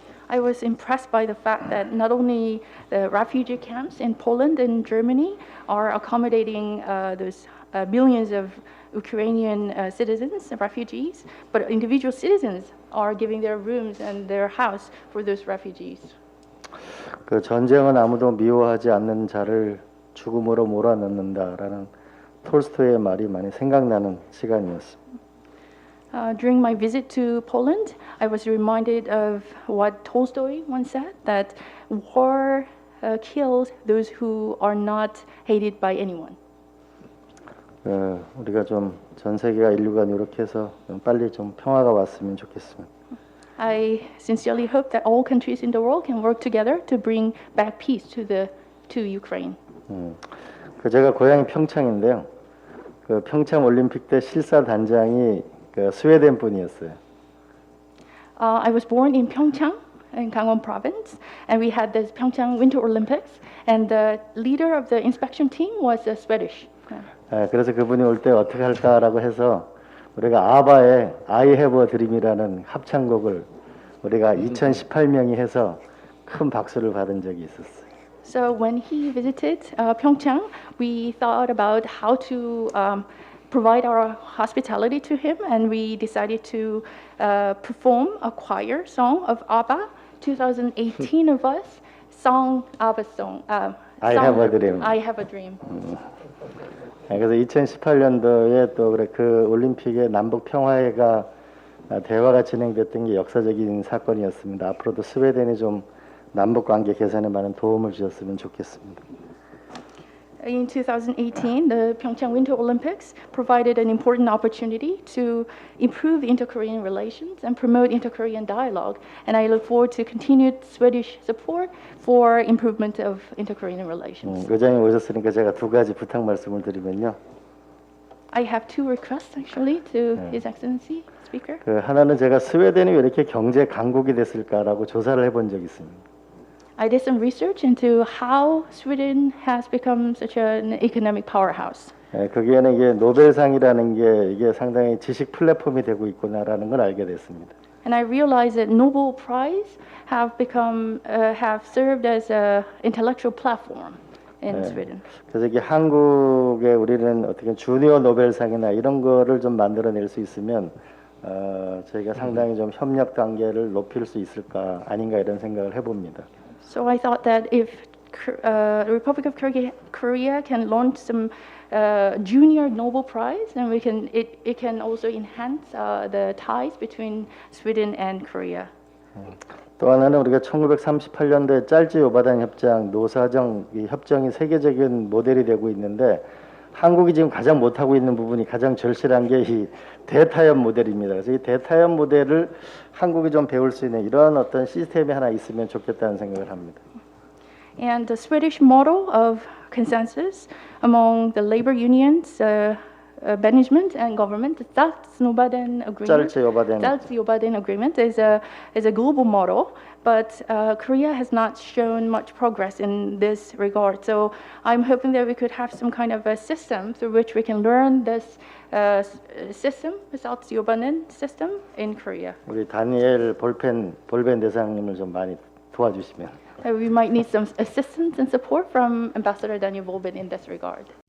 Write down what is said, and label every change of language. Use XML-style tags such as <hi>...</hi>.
<en>I was impressed by the fact that not only the refugee camps in Poland and Germany are accommodating those millions of Ukrainian citizens, refugees, but individual citizens are giving their rooms and their house for those refugees.</en> <ko>그 전쟁은 아무도 미워하지 않는 자를 죽음으로 몰아넣는다라는 톨스토이의 말이 많이 생각나는 시간이었습니다.</ko> <en>During my visit to Poland, I was reminded of what Tolstoy once said, that war kills those who are not hated by anyone.</en> <ko>우리가 좀 전 세계가 인류가 노력해서 좀 빨리 좀 평화가 왔으면 좋겠습니다.</ko> <en>I sincerely hope that all countries in the world can work together to bring back peace to Ukraine.</en> <ko>그 제가 고향이 평창인데요. 그 평창 올림픽 때 실사 단장이 그 스웨덴 분이었어요.</ko> <en>I was born in Pyeongchang, in Gangwon Province, and we had the Pyeongchang Winter Olympics, and the leader of the inspection team was Swedish.</en> <ko>그래서 그분이 올 때 어떻게 할까라고 해서 우리가 아바의 I Have a Dream이라는 합창곡을 우리가 2018명이 해서 큰 박수를 받은 적이 있었어요.</ko> <en>So when he visited Pyeongchang, we thought about how to provide our hospitality to him, and we decided to perform a choir song of ABBA. 2018 of us sung ABBA song. I Have a Dream. I Have a Dream.</en> <ko>그래서 2018년도에 또 그래 그 올림픽의 남북 평화회가 대화가 진행됐던 게 역사적인 사건이었습니다. 앞으로도 스웨덴이 좀 남북 관계 개선에 많은 도움을 주셨으면 좋겠습니다.</ko> <en>In 2018, the Pyeongchang Winter Olympics provided an important opportunity to improve inter-Korean relations and promote inter-Korean dialogue, and I look forward to continued Swedish support for improvement of inter-Korean relations.</en> <ko>의장님 오셨으니까 제가 두 가지 부탁 말씀을 드리면요.</ko> <en>I have two requests actually to His Excellency, Speaker.</en> <ko>그 하나는 제가 스웨덴이 왜 이렇게 경제 강국이 됐을까라고 조사를 해본 적이 있습니다.</ko> <en>I did some research into how Sweden has become such an economic powerhouse.</en> <ko>거기에는 이게 노벨상이라는 게 이게 상당히 지식 플랫폼이 되고 있구나라는 걸 알게 됐습니다.</ko> <en>And I realized that Nobel Prize have served as a intellectual platform in Sweden.</en> <ko>그래서 이게 한국에 우리는 어떻게 주니어 노벨상이나 이런 거를 좀 만들어낼 수 있으면 저희가 상당히 좀 협력 관계를 높일 수 있을까 아닌가 이런 생각을 해봅니다.</ko> <en>So I thought that if the Republic of Korea can launch some junior Nobel Prize, then it can also enhance the ties between Sweden and Korea.</en> <ko>또 하나는 우리가 1938년도에 짤지 요바단 협정, 노사정 이 협정이 세계적인 모델이 되고 있는데 한국이 지금 가장 못하고 있는 부분이 가장 절실한 게 이 대타협 모델입니다. 그래서 이 대타협 모델을 한국이 좀 배울 수 있는 이런 어떤 시스템이 하나 있으면 좋겠다는 생각을 합니다.</ko> <en>And the Swedish model of consensus among the labor unions, management and government, the Saltsnobaden agreement. Saltsnobaden agreement is a global model, but Korea has not shown much progress in this regard. So I'm hoping that we could have some kind of a system through which we can learn this system, the Saltsnobaden system in Korea.</en> <ko>우리 다니엘 볼펜 대사님을 좀 많이 도와주시면.</ko> <en>We might need some assistance and support from Ambassador Daniel Volbin in this regard.</en>